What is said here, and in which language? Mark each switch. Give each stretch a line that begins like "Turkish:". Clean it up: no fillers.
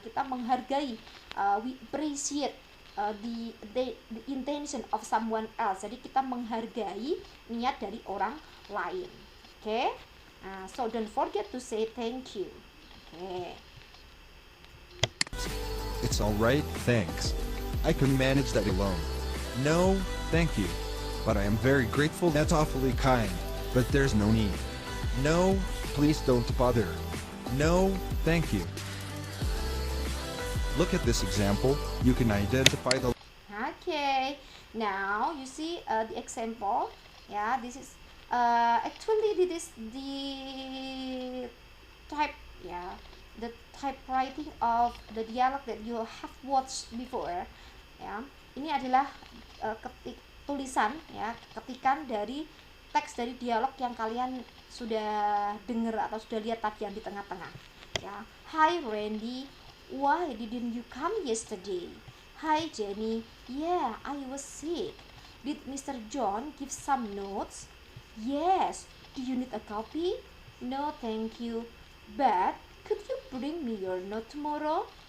Indonesian: Kita menghargai,
English: we appreciate the intention of someone else.
Indonesian: Jadi kita menghargai niat dari orang lain. Oke?
English: So don't forget to say thank you. Okay. It's all right, thanks. I can manage that alone. No, thank you. But I am very grateful. That's awfully kind. But there's no need. No, please don't bother. No, thank you. Look at this example. You can identify the... Okay. Now you see the example. Yeah, this is actually this is the type, yeah, the typewriting of the dialogue that you have watched before.
Indonesian: Ya, ini adalah tulisan ya, ketikan dari teks dari dialog yang kalian sudah dengar atau sudah lihat tadi yang di tengah-tengah.
English: Ya, hi Randy, why didn't you come yesterday? Hi Jenny, yeah, I was sick. Did Mr. John give some notes? Yes. Do you need a copy? No, thank you. But could you bring me your note tomorrow?